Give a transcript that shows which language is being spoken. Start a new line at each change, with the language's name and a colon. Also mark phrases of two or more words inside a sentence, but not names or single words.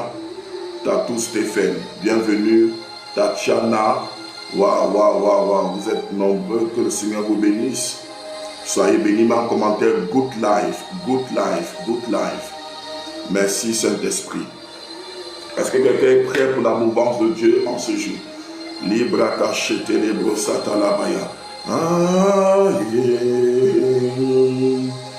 French: Tatou Stéphane, bienvenue. Tatiana, waouh, vous êtes nombreux, que le Seigneur vous bénisse. Soyez bénis, mais en commentaire
English: Good Life, Good Life, Good Life.
French: Merci Saint-Esprit. Est-ce que quelqu'un est prêt pour la mouvance de Dieu en ce jour? Libra cachete lebro satalabaya.
English: Ah, yeah.